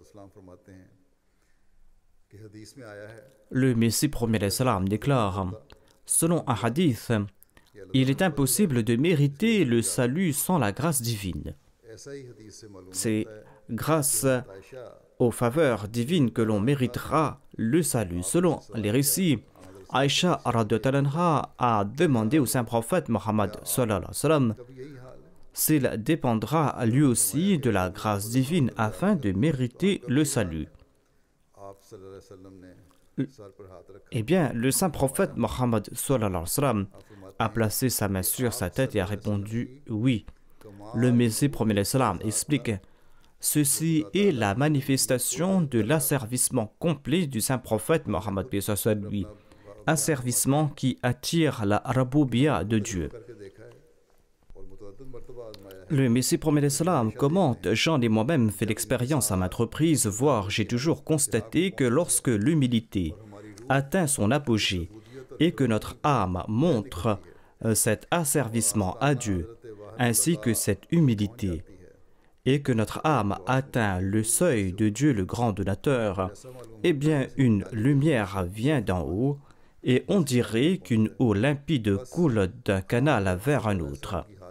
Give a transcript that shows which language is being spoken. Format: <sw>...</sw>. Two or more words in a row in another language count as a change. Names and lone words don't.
<fr>Le Messie premier l'Islam déclare: selon un hadith, il est impossible de mériter le salut sans la grâce divine. C'est grâce aux faveurs divines que l'on méritera le salut. Selon les récits, Aïcha</fr> <ar>رضي الله عنها</ar> <fr>a demandé au saint prophète Mohammed</fr> <ar>صلى الله عليه وسلم</ar> <ur>کبھی یہی حال ہے</ur> <fr>s'il dépendra lui aussi de la grâce divine afin de mériter le salut.</fr> <ur>آپ</ur> <ar>صلى الله عليه وسلم</ar> <ur>نے سر پر ہاتھ رکھا</ur> <fr>Eh bien, le saint prophète Mohammed</fr> <ar>صلى الله عليه وسلم</ar> <fr>a placé sa main sur sa tête et a répondu oui. Le Messie premier l'Islam explique: ceci est la manifestation de l'asservissement complet du saint prophète Mohammed lui, asservissement qui attire la raboubia de Dieu.</fr> <ur>کر کے دیکھا ہے اور متعدد مرتبہ آزمایا ہے</ur> <fr>Le Messie premier l'Islam commente: j'en ai moi-même fait l'expérience à maintes reprises, voire j'ai toujours constaté que lorsque l'humilité atteint son apogée et que notre âme montre cet asservissement à Dieu, ainsi que cette humilité, et que notre âme atteint le seuil de Dieu le grand donateur, eh bien une lumière vient d'en haut, et on dirait qu'une eau limpide coule d'un canal vers un autre.</fr>